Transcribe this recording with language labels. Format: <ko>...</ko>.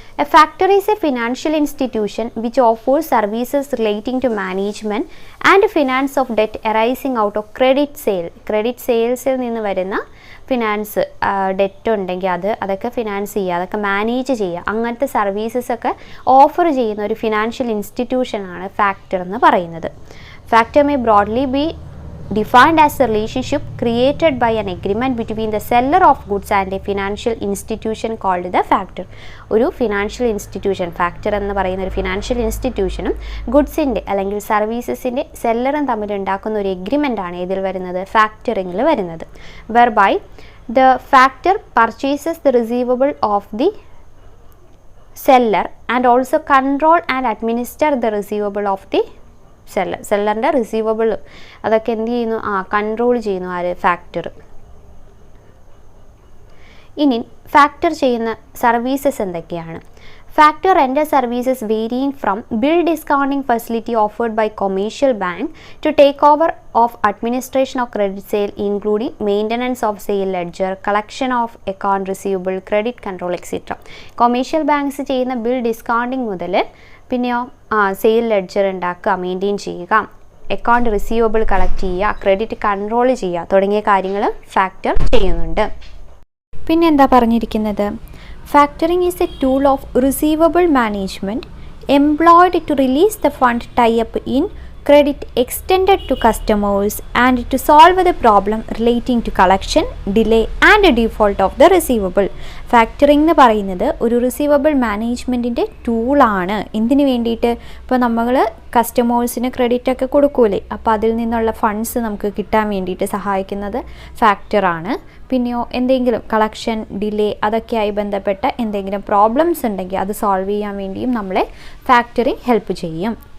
<en>A factor is a financial institution which offers services relating to management and finance of debt arising out of credit sale.</en> <ml>Credit salesൽ നിന്ന് വരുന്ന finance debt ഉണ്ടെങ്കിൽ അതൊക്കെ finance ചെയ്യുക, അതൊക്കെ manage ചെയ്യുക, അങ്ങനത്തെ services ഒക്കെ ഓഫർ ചെയ്യുന്ന ഒരു ഫിനാൻഷ്യൽ ഇൻസ്റ്റിറ്റ്യൂഷനാണ് ഫാക്ടർ എന്ന് പറയുന്നത്.</ml> <en>Factor may broadly be defined as a relationship created by an agreement between the seller of goods and a financial institution called the factor.</en> <ml>ഒരു ഫിനാൻഷ്യൽ ഇൻസ്റ്റിറ്റ്യൂഷൻ, ഫാക്ടർ എന്ന് പറയുന്ന ഒരു financial ഇൻസ്റ്റിറ്റ്യൂഷനും ഗുഡ്സിൻ്റെ അല്ലെങ്കിൽ സർവീസസിൻ്റെ സെല്ലറും തമ്മിൽ ഉണ്ടാക്കുന്ന ഒരു എഗ്രിമെൻ്റ് ആണ് ഇതിൽ വരുന്നത്, ഫാക്ടറിങ്ങിൽ വരുന്നത്.</ml> <en>whereby the factor purchases the receivable of the seller and also control and administer the receivable of the</en> <ml>സെല്ലറിൻ്റെ receivable അതൊക്കെ എന്ത് ചെയ്യുന്നു, കൺട്രോൾ ചെയ്യുന്നു ആര്, ഫാക്ടർ. ഇനി ഫാക്ടർ ചെയ്യുന്ന സർവീസസ് എന്തൊക്കെയാണ്?</ml> <en>Factor render services varying from bill discounting facility offered by commercial bank to takeover of administration of credit sale, including maintenance of sale ledger, collection of account receivable, credit control etc.</en> <ml>Commercial banks ചെയ്യുന്ന bill discounting മുതൽ പിന്നെയോ sale ledger ഉണ്ടാക്കുക, maintain ചെയ്യുക, account receivable collect ചെയ്യുക, credit control ചെയ്യുക തുടങ്ങിയ കാര്യങ്ങൾ factor ചെയ്യുന്നുണ്ട്. പിന്നെ എന്താ പറഞ്ഞിരിക്കുന്നത്?</ml> <en>Factoring is a tool of receivable management employed to release the fund tie-up in credit extended to customers and to solve the problem relating to collection, delay and default of the receivable.</en> <ml>Factoring എന്ന് പറയുന്നത് ഒരു receivable മാനേജ്മെൻറ്റിൻ്റെ ടൂളാണ്. എന്തിനു വേണ്ടിയിട്ട്? ഇപ്പോൾ നമ്മൾ കസ്റ്റമേഴ്സിന് credit ഒക്കെ കൊടുക്കൂലേ, അപ്പോൾ അതിൽ നിന്നുള്ള ഫണ്ട്സ് നമുക്ക് കിട്ടാൻ വേണ്ടിയിട്ട് സഹായിക്കുന്നത് ഫാക്ടറാണ്. പിന്നെയോ എന്തെങ്കിലും കളക്ഷൻ, ഡിലേ അതൊക്കെയായി ബന്ധപ്പെട്ട എന്തെങ്കിലും പ്രോബ്ലംസ് ഉണ്ടെങ്കിൽ അത് സോൾവ് ചെയ്യാൻ വേണ്ടിയും നമ്മളെ ഫാക്ടറിംഗ് ഹെൽപ്പ് ചെയ്യും.</ml>